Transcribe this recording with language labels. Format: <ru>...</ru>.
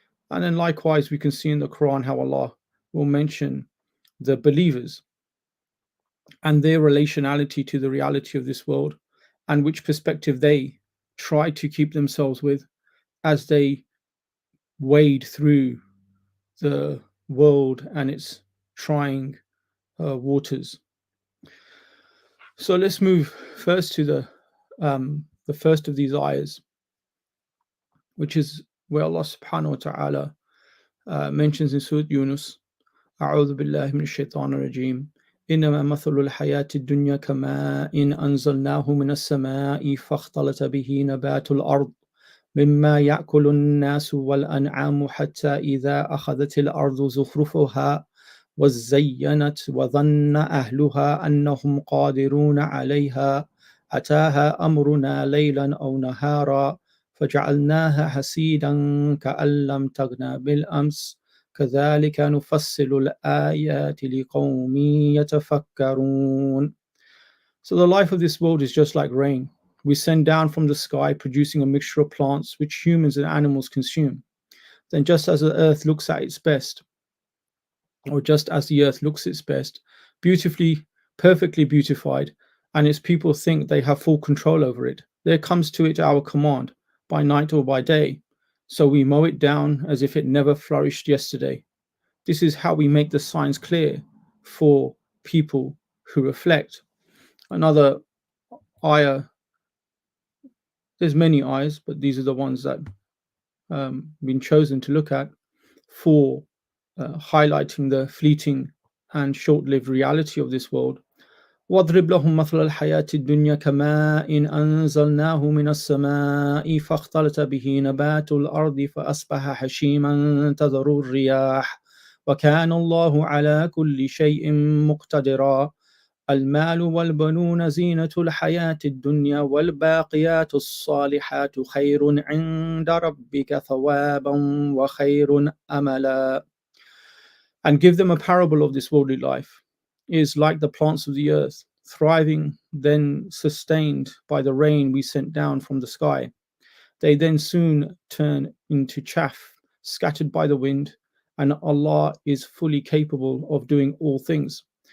<en>And then likewise, we can see in the Quran how Allah will mention the believers and their relationality to the reality of this world and which perspective they try to keep themselves with as they wade through the world and its trying waters. So let's move first to the first of these ayahs, which is where Allah subhanahu wa ta'ala mentions in Surah Yunus,</en> <ar>أعوذ بالله من الشيطان الرجيم إنما مثل الحياة الدنيا كماء إن أنزلناه من السماء فاختلط به نبات الأرض مما يأكل الناس والأنعام حتى إذا أخذت الأرض زخرفها وزينت وظن أهلها أنهم قادرون عليها أتاها أمرنا ليلا أو نهارا فجعلناها حسيدا كأن لم تغن بالأمس كذلك نفصل الآيات لقوم يتفكرون.</ar> <en>So the life of this world is just like rain. We send down from the sky, producing a mixture of plants which humans and animals consume. Then just as the earth looks at its best, or just as the earth looks its best, beautifully perfectly beautified, and its people think they have full control over it. There comes to it our command, by night or by day. So we mow it down as if it never flourished yesterday. This is how we make the signs clear for people who reflect. Another ayah, there's many ayahs, but these are the ones that been chosen to look at for highlighting the fleeting and short-lived reality of this world.</en> <ar>واضرب لهم مثل الحياة الدنيا كماء إن أنزلناه من السماء فاختلط به نبات الأرض فأصبح حشيما تذر الرياح وكان الله على كل شيء مقتدرا المال والبنون زينة الحياة الدنيا والباقيات الصالحات خير عند ربك ثوابا وخير أملا.</ar> <en>And give them a parable of this worldly life. It is like the plants of the earth, thriving, then sustained by the rain we sent down from the sky. They then soon turn into chaff, scattered by the wind, and Allah is fully capable of doing all things.</en>